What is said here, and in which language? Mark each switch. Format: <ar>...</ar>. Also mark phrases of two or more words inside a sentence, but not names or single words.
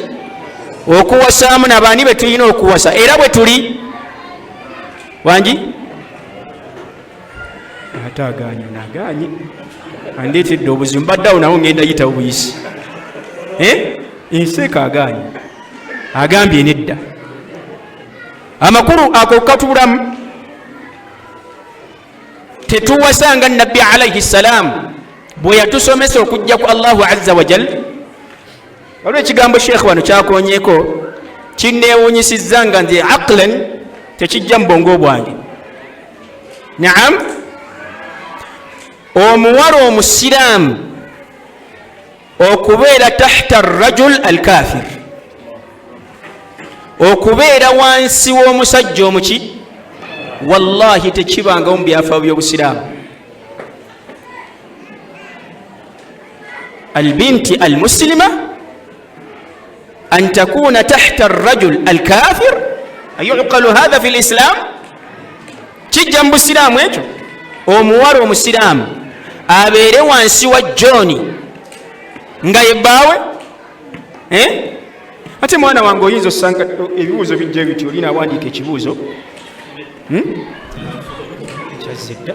<lg>Okuwasaamu n'abaani be tulina okuwasa. Era bwe tuli wangi ate aganye andeetedde obuzibu, mbaddeawo nawo ngenda yita obuyisi. Enseeka agambye nedda. Amakulu ako katulamu tetuwasanga nabbi</lg> <ar>عليه السلام</ar> <lg>bwe yatusomesa okujja ku</lg> <ar>الله عز وجل.</ar> <lg>Waliwo ekigambo sheekh wano kyakonyeeko kinneewunyisizza nga nze aqlan tekijja mu bwongo bwange. Naam, omuwala omusiraamu okubeera</lg> <ar>تحت رجل الكافر,</ar> <lg>okubeera wansi w'omusajja omuki, wallahi tekibangawo mu byafaayo by'obusiraamu.</lg> <ar>البنت المسلمة أن تكون تحت الرجل الكافر أيعقل هذا في الإسلام?</ar> <lg>kijja mu busiraamu ekyo? Omuwala omusiraamu abeere wansi wa John nga yebbaawe? Ate mwana wange oyinza osanga ebibuuzo bijja bityo, olina awandiika ekibuuzo ekyazidda</lg>